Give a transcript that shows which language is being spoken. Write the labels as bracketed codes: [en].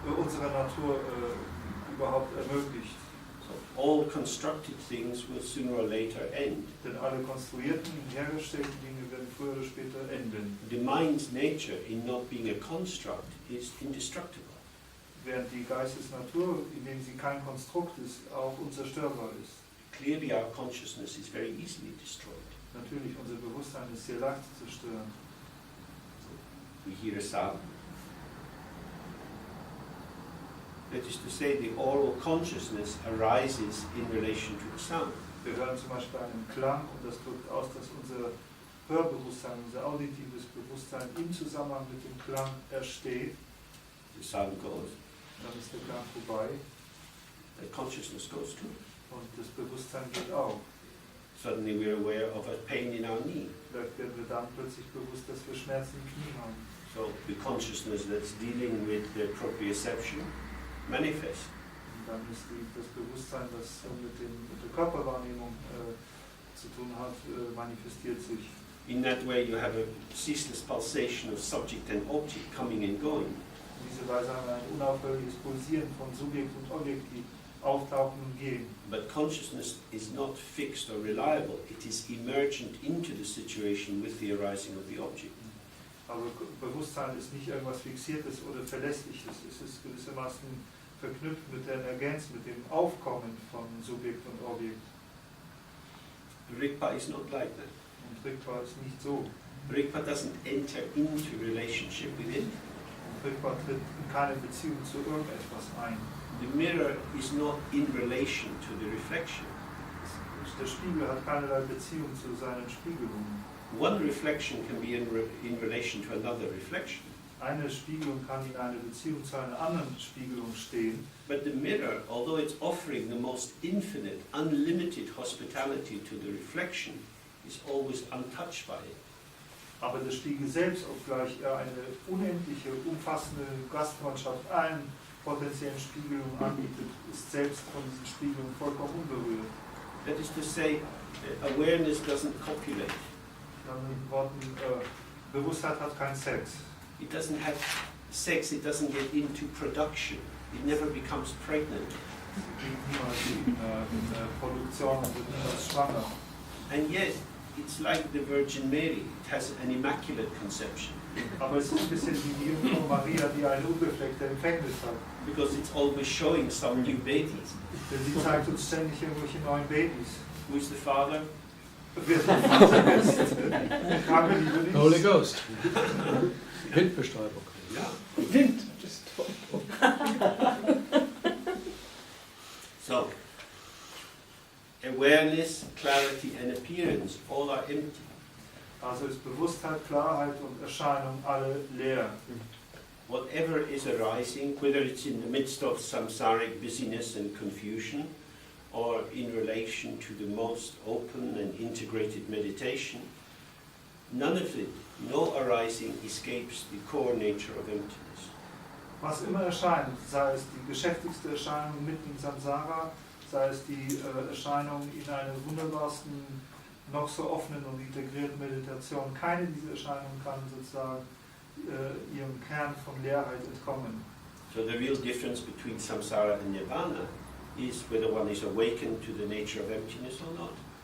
[de] Unserer Natur überhaupt ermöglicht. [en] So all constructed things will sooner or later end. [de] Denn alle konstruierten, hergestellten Dinge werden früher oder später enden. [en] The mind's nature in not being a construct is indestructible. [de] Während die Geistesnatur, indem sie kein Konstrukt ist, auch unzerstörbar ist. [en] Clearly our consciousness is very easily destroyed. [de] Natürlich, unser Bewusstsein ist sehr leicht zu zerstören. [en] We hear a sound. That is to say, the oral consciousness arises in relation to the sound. [de] Wir hören zum Beispiel einen Klang und das drückt aus, dass unser Hörbewusstsein, unser auditives Bewusstsein im Zusammenhang mit dem Klang ersteht. [en] The sound goes. [de] Dann ist der Klang vorbei. [en] The consciousness goes too. [de] Und das Bewusstsein geht auch. [en] Suddenly we're aware of a pain in our knee. [de] Vielleicht werden wir dann plötzlich bewusst, dass wir Schmerzen im Knie haben. [en] So the consciousness that's dealing with the proprioception manifests. [de] Und dann ist das Bewusstsein, das mit der Körperwahrnehmung zu tun hat, manifestiert sich. [en] In that way you have a ceaseless pulsation of subject and object coming and going. [de] Auf diese Weise haben wir ein unaufhörliches Pulsieren von Subjekt und Objekt, die auftauchen und gehen. [en] But consciousness is not fixed or reliable. It is emergent into the situation with the arising of the object. [de] Aber Bewusstsein ist nicht irgendwas Fixiertes oder Verlässliches. Es ist gewissermaßen verknüpft mit der Emergenz, mit dem Aufkommen von Subjekt und Objekt. [en] Rigpa is not like that. [de] Und Rigpa ist nicht so. [en] Rigpa doesn't enter into relationship with it. [de] Und Rigpa tritt in keine Beziehung zu irgendetwas ein. [en] The mirror is not in relation to the reflection. [de] Der Spiegel hat keinerlei Beziehung zu seinen Spiegelungen. [en] One reflection can be in relation to another reflection. [de] Eine Spiegelung kann in einer Beziehung zu einer anderen Spiegelung stehen. [en] But the mirror, although it's offering the most infinite, unlimited hospitality to the reflection, is always untouched by it. [de] Aber der Spiegel selbst, obgleich er eine unendliche, umfassende Gastfreundschaft allen potenziellen Spiegelungen anbietet, ist selbst von diesen Spiegelungen vollkommen unberührt. [en] That is to say, awareness doesn't copulate. [de] In anderen Worten, Bewusstheit hat keinen Sex. [en] It doesn't have sex, it doesn't get into production. It never becomes pregnant. [de] Sie geht niemals in Produktion und wird niemals schwanger. [en] And yet, it's like the Virgin Mary. It has an immaculate conception. [de] Aber es ist ein bisschen wie die Jungfrau Maria, die eine unbefleckte Empfängnis hat. [en] Because it's always showing some new babies. [de] Denn sie zeigt uns ständig irgendwelche neuen Babys. [en] Who is the father? [de] Wer der Vater ist, fragen wir lieber nicht. [en] Holy Ghost. [de] Windbestäubung. [en] Yeah. Wind. So, awareness, clarity and appearance, all are empty. [de] Also ist Bewusstheit, Klarheit und Erscheinung alle leer. [en] Whatever is arising, whether it's in the midst of samsaric busyness and confusion, or in relation to the most open and integrated meditation, none of it, no arising, escapes the core nature of emptiness. [de] Was immer erscheint, sei es die geschäftigste Erscheinung mitten im Samsara, sei es die Erscheinung in einer wunderbarsten, noch so offenen und integrierten Meditation, keine dieser Erscheinungen kann sozusagen ihrem Kern von Leerheit entkommen. [en] So the real difference between samsara and nirvana is whether one is awakened to the nature of emptiness or not.